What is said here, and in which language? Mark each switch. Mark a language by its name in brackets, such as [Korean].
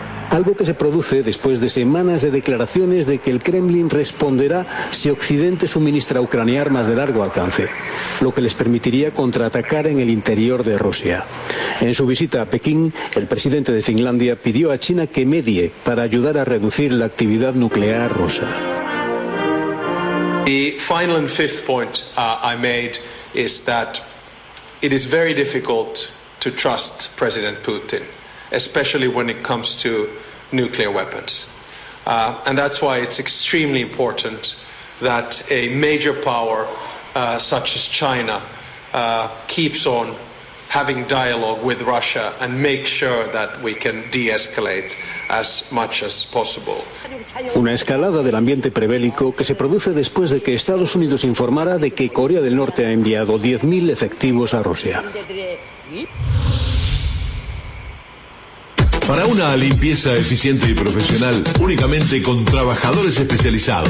[Spanish] Algo que se produce después de semanas de declaraciones de que el Kremlin responderá si Occidente suministra a Ucrania armas de largo alcance, lo que les permitiría contraatacar en el interior de Rusia. En su visita a Pekín, el presidente de Finlandia pidió a China que medie para ayudar a reducir la actividad nuclear rusa. [English] The final and fifth point I made is that it is very difficult to trust President Putin, especially when it comes to nuclear weapons. And that's why it's extremely important that a major power such as China keeps on having dialogue with Russia and make sure that we can de-escalate as much as possible. [Spanish] Una escalada del ambiente prebélico que se produce después de que Estados Unidos informara de que Corea del Norte ha enviado 10.000 efectivos a Rusia. Para una limpieza eficiente y profesional, únicamente con trabajadores especializados.